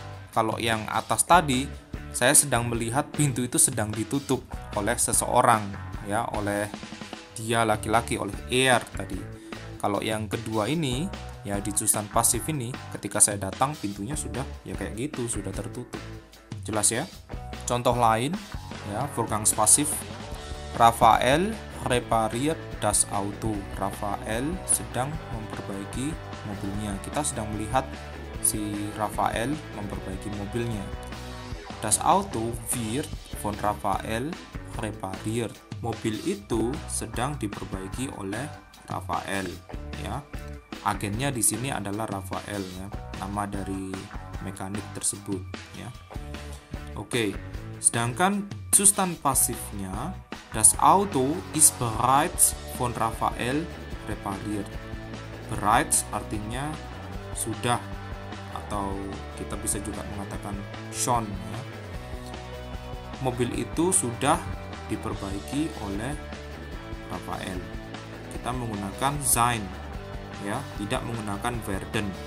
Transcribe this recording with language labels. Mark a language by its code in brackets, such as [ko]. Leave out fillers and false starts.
[id] Kalau yang atas tadi, saya sedang melihat pintu itu sedang ditutup oleh seseorang ya, oleh dia laki-laki, oleh er tadi. Kalau yang kedua ini ya, di substansi pasif ini, ketika saya datang pintunya sudah ya kayak gitu, sudah tertutup. Jelas ya? Contoh lain ya, Vorgangspasif. [de] Raphael repariert das Auto. [id] Raphael sedang memperbaiki mobilnya. Kita sedang melihat si Raphael memperbaiki mobilnya. [de] Das Auto wird von Raphael repariert. [id] Mobil itu sedang diperbaiki oleh Raphael ya. Agennya di sini adalah Raphael ya, nama dari mekanik tersebut ya. Oke. Sedangkan substansi pasifnya, [de] das Auto ist bereits von Raphael repariert. [id] Bereits artinya sudah, atau kita bisa juga mengatakan schon ya. Mobil itu sudah diperbaiki oleh Raphael. Kita menggunakan sein ya, tidak menggunakan werden.